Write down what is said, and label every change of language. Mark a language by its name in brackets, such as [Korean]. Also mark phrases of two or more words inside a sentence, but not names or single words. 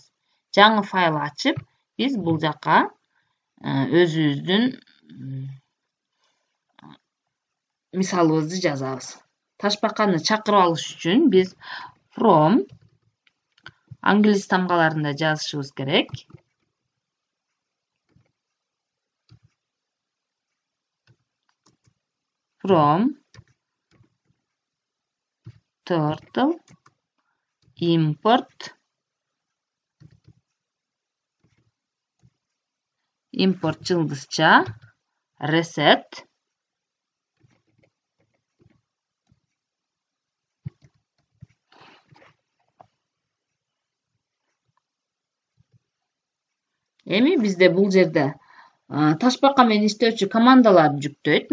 [Kyrgyz] Жаңы файл ачып, биз бул жакка өзүбүздүн мисалыбызды жазабыз. Ташпаканы чакырып алыш үчүн биз from англис тамгаларында жазышыбыз керек. [English] From Turtle import [Kyrgyz] жылдызча reset эми бизде бул жерде ташпака менен иштөөчү командаларды жүктөйт.